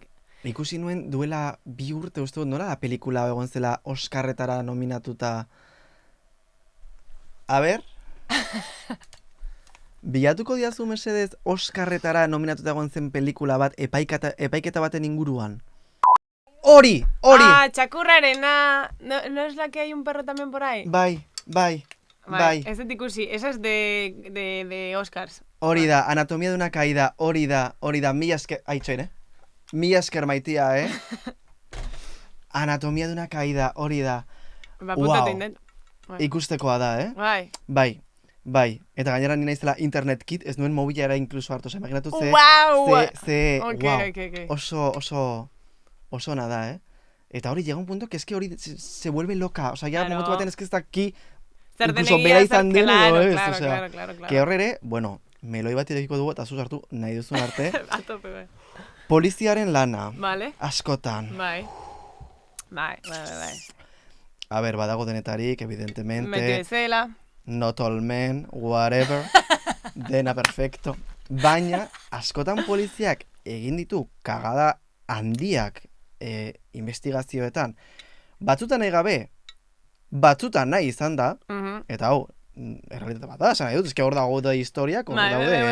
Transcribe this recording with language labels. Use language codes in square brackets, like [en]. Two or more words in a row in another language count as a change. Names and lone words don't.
[eu] Ikusi nuen duela 2 urte uste dut, nola da pelikula egon zela Oscarretara nominatuta. A ber? Bilatuko diazu mesedez Oscarretara nominatuta egon zen pelikula bat epaiketa baten inguruan. Hori! Txakurrarena. [es] ¿No es la que hay un perro también por ahí? [eu] Bai. Ez dut ikusi, [es] esa es de Oscars. [eu] Hori da, anatomia de una caída, hori da, mila esker, aitxoin, mila esker maitia, Anatomia de una caída, hori da. Apuntatu indet. Ikustekoa da, Bai, eta gainera ni naizela internet kit, ez nuen mobilara inkluso hartu, imaginatu oso ona da, Eta hori [es] llega un punto que es que [eu] hori [es] se vuelve loca, o sea, ya [eu] momentu baten [es] es que [eu] ez daki incluso bera izan den edo ez, [es] o sea, que [eu] hor ere, bueno, meloi bat irekiko dugu eta zuz hartu nahi duzun arte. A tope, bai. Poliziaren lana, Vale. askotan. Bai. A ber, badago denetarik, evidentemente. Meti bezala. [en] Not all men, whatever, [eu] dena perfecto. Baina, askotan poliziak egin ditu kagada handiak investigazioetan. Batzutan nahi gabe, batzutan nahi izan da, eta hau, errealitate bat da, esan nahi dut, eske hor dago da historiak, hor daude